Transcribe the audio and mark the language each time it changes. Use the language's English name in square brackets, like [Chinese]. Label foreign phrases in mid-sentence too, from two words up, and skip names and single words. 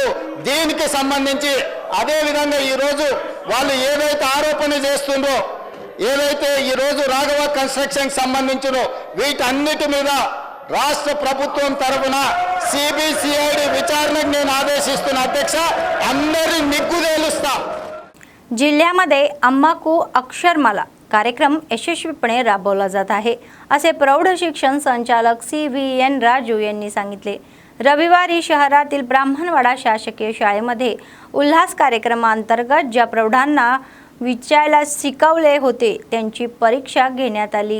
[Telugu] దీనికి సంబంధించి అదే విధంగా ఈ రోజు వాళ్ళు ఏదైతే ఆరోపణ చేస్తుండ్రో ఏదైతే ఈ రోజు రాఘవ కన్స్ట్రక్షన్ సంబంధించినో వీటన్నిటి మీద రాష్ట్ర ప్రభుత్వం తరపున CBCID విచారణకు నేను ఆదేశిస్తున్నా అధ్యక్ష। అందరి నిగ్గుదేలుస్తా। [Marathi] जिल्ह्यामध्ये अम्माकू अक्षरमाला कार्यक्रम यशस्वीपणे राबवला जात आहे असे प्रौढ शिक्षण संचालक CVN राजू यांनी सांगितले। रविवारी शहरातील ब्राह्मणवाडा शासकीय शाळेमध्ये उल्हास कार्यक्रमांतर्गत ज्या प्रौढांना विचारायला शिकवले होते त्यांची परीक्षा घेण्यात आली।